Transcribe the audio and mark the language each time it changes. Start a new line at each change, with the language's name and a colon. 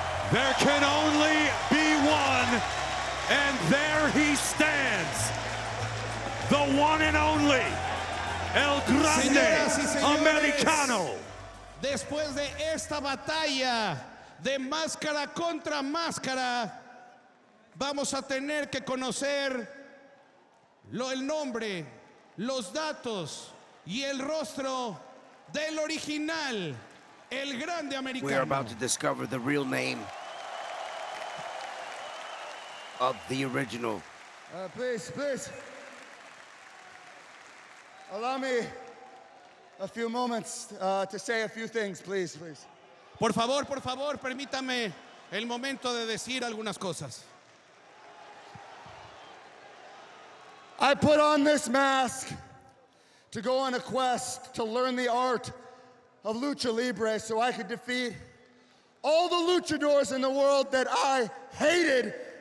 English: There can only be one, and there he stands, the one and only El Grande Americano.
Spanish: Después de esta batalla de máscara contra máscara, vamos a tener que conocer el nombre, los datos y el rostro del original, El Grande Americano.
English: We are about to discover the real name of the original. Please, allow me a few moments to say a few things, please.
Spanish: Por favor, permítame el momento de decir algunas cosas.
English: I put on this mask to go on a quest to learn the art of lucha libre so I could defeat all the luchadors in the world that I hated.